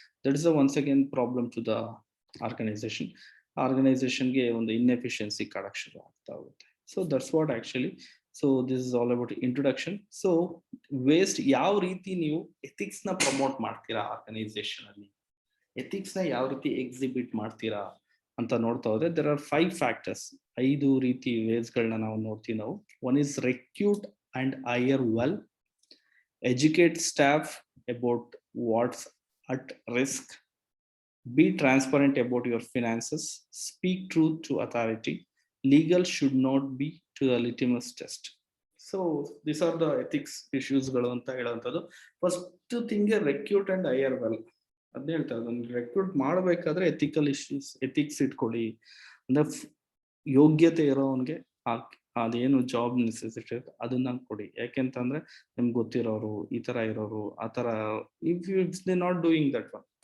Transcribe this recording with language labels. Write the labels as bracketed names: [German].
[English] That is once again problem to the organization. [Kannada] ಆರ್ಗನೈಸೇಷನ್ಗೆ ಒಂದು inefficiency ಕಾಡಕ್ ಶುರು ಆಗ್ತಾ ಹೋಗುತ್ತೆ. [English] So that's what actually. So this is all about introduction. [Kannada] So waste ಯಾವ ರೀತಿ ನೀವು ಎಥಿಕ್ಸ್ ನ ಪ್ರಮೋಟ್ ಮಾಡ್ತೀರಾ ಆರ್ಗನೈಸೇಷನ್ ಅಲ್ಲಿ, ಎಥಿಕ್ಸ್ ನ ಯಾವ ರೀತಿ ಎಕ್ಸಿಬಿಟ್ ಮಾಡ್ತೀರಾ ಅಂತ ನೋಡ್ತಾ ಹೋದ್ರೆ [English] There are 5 factors. [Kannada] 5 ರೀತಿ ವೇಸ್ ಗಳನ್ನ ನಾವು ನೋಡ್ತೀವಿ ನಾವು. [English] One is recruit and hire well, educate staff about what's at risk, be transparent about your finances, speak truth to authority, legal should not be to the litmus test. So these are the ethics issues [Kannada] ಗಳು ಅಂತ ಹೇಳುವಂಥದ್ದು. [English] first thing recruit and hire well [Kannada] ಅದ್ನ ಹೇಳ್ತಾ ಇದ್ದೀನಿ. Recruit ಮಾಡಬೇಕಾದ್ರೆ ethical issues, ethics ಇಟ್ಕೊಳ್ಳಿ. ಅಂದ್ರೆ ಯೋಗ್ಯತೆ ಇರೋವನ್ಗೆ ಅದೇನು ಜಾಬ್ ನೆಸೆಸಿಟಿ ಅದನ್ನ ಕೊಡಿ. ಯಾಕೆಂತಂದ್ರೆ ನಿಮ್ಗೆ ಗೊತ್ತಿರೋರು ಈ ತರ ಇರೋರು ಆ ತರ, [English] If you they not doing that one.